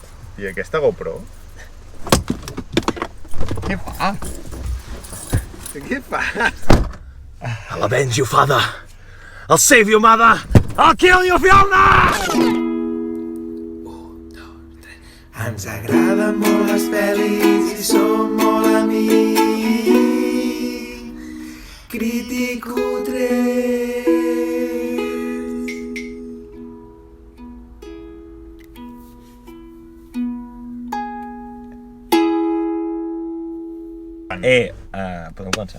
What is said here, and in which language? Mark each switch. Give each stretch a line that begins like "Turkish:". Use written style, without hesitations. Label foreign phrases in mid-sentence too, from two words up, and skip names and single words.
Catalan: I aquesta GoPro? Què fa? Què fas?
English: I'll avenge you, father. I'll save you, mother. I'll kill you, Fiona!
Catalan: Ens agraden molt les pel·lis i som molt amics. Crítico 3. Podem començar?